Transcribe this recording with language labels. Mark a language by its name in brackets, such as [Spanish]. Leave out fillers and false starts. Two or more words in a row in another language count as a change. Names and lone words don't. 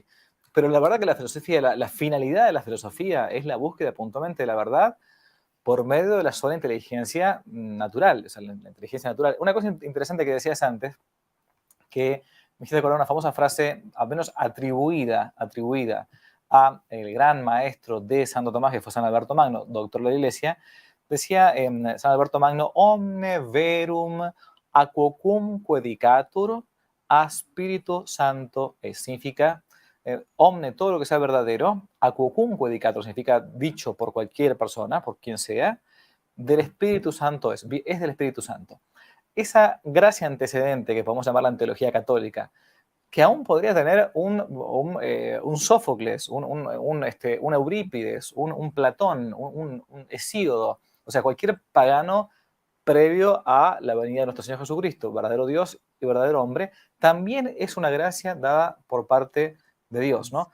[Spanish] Pero la verdad que la filosofía, la finalidad de la filosofía es la búsqueda puntualmente de la verdad por medio de la sola inteligencia natural, o sea, la inteligencia natural. Una cosa interesante que decías antes, que me hiciste recordar una famosa frase, al menos atribuida a el gran maestro de Santo Tomás, que fue San Alberto Magno, doctor de la Iglesia. [Latin] Decía San Alberto Magno, omne verum a quocum quedicatur a Spiritu Santo es. [Spanish] Significa, omne, todo lo que sea verdadero, [Latin] a quocum quedicatur, [Spanish] significa dicho por cualquier persona, por quien sea, del Espíritu Santo es del Espíritu Santo. Esa gracia antecedente que podemos llamar la teología católica, que aún podría tener un Sófocles, un Eurípides, un Platón, un Hesíodo, o sea, cualquier pagano previo a la venida de nuestro Señor Jesucristo, verdadero Dios y verdadero hombre, también es una gracia dada por parte de Dios, ¿no?